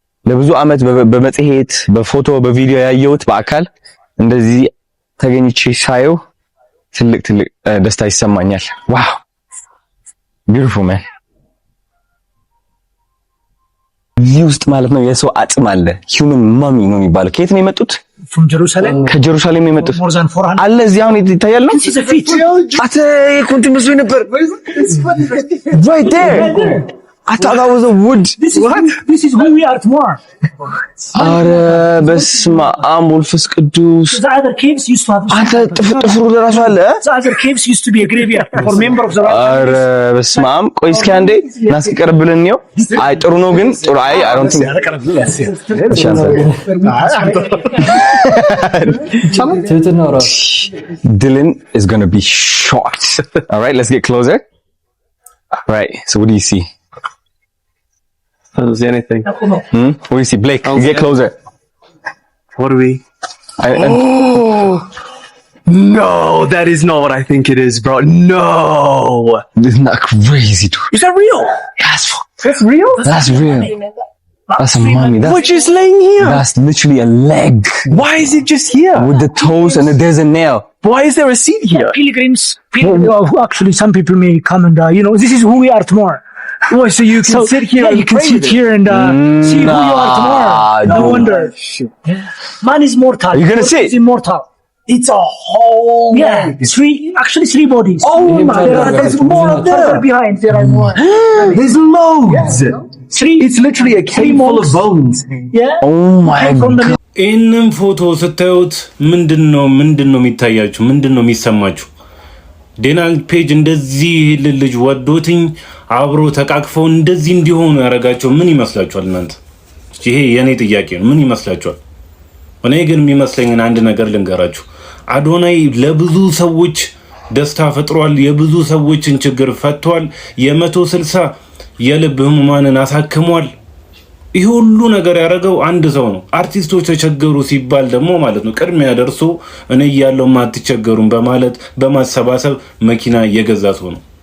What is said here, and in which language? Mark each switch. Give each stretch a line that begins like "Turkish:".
Amharic: ለብዙ ዓመት በመጽሔት በፎቶ በቪዲዮ ያየሁት በአካል እንደዚህ ተገኝቼ ሳየው ትልቅ ደስታ ይሰማኛል።
English: ዋው ቢዩቲፉል ማን።
Amharic: እዚህ ውስጥ ማለት ነው የሰው አጽም አለ። ሂውመን ማሚ ነው የሚባለው። ከየት ነው የመጡት? ከጀሩሳሌም የመጡት አለ። እዚህ አሁን ይታያል ነው አተ ኮንቱ መስሎኝ ነበር።
English: right there I thought that was a wood. This is who we are tomorrow.
Amharic: አረ በስመ አብ ወልፈስ ቅዱስ።
English: The other caves used to have
Amharic: አንተ ጥፍሩ ለራሱ አለ።
English: The other caves used to be a graveyard for member of the
Amharic: አረ በስመ አብ። ቆይ እስኪ አንዴ እናስቀርብልን ነው። አይ ጥሩ ነው ግን ጥሩ
English: I don't think Dylan is going to be shocked. All right, let's get closer. All right, so what do you see? I don't see anything. What do you see? Blake, get closer. What do we? No, that is not what I think it is, bro. No. Isn't that crazy, dude? Is that real? Yes. That's real? That's real. That's a mummy. We're just laying here. That's literally a leg. Why is it just here? With the toes and there's a nail. Why is there a seat here? Pilgrims. Actually, some people may come and, this is who we are tomorrow. Oh, so you can sit here. Yeah, you can sit here and see who you are tomorrow. No wonder. Man is mortal. You're gonna sit? Is immortal. It's a whole three bodies. Oh my God, there's more of them. Behind there are more. There's loads. It's literally a cave full of bones. Yeah. Oh my God.
Amharic: ይህንን ፎቶ ስታዩት ምንድነው የሚታያችሁ? ምንድነው የሚሰማችሁ? ዴላን ፔጅ እንደዚህ ልጅ ወዶትኝ አብሮ ተቃቅፈው እንደዚህ እንዲሆኑ ያረጋቸው ምን ይመስላችኋል እናንተ? ይሄ የኔ ጥያቄ ነው። ምን ይመስላችኋል? እኔ ግን የሚመስለኝን አንድ ነገር ልንገራችሁ። አዶናይ ለብዙ ሰዎች ደስታ ፈጥሯል። የብዙ ሰዎችን ችግር ፈቷል። የ160 የልብ ህሙማንን አሳክሟል። ይሄ ሁሉ ነገር ያደረገው አንድ ሰው ነው። አርቲስቶች ተቸገሩ ሲባል ደግሞ ማለት ነው ቅድሚያ ደርሶ እኔ ያለው ማትቸገሩን በማለት በማሰባሰብ መኪና የገዛ ሰው ነው።